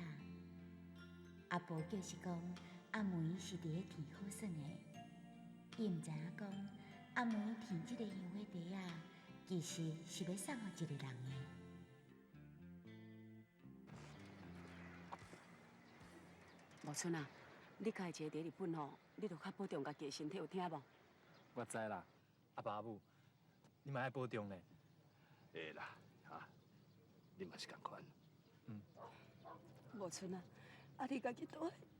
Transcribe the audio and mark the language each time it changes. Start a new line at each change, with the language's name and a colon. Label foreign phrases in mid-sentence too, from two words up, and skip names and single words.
Min Nan Chinese: 阿婆就是讲阿梅是伫咧添好耍的，伊毋知影讲阿梅添即个香火茶啊，其实是要送互一个人的。毛春啊，你家己一个伫日本吼，你着较保重家己的身体，有听无？我知啦，阿爸阿母，你嘛爱保重咧。会啦，哈，你嘛是共款。毛春啊，啊你家己倒来。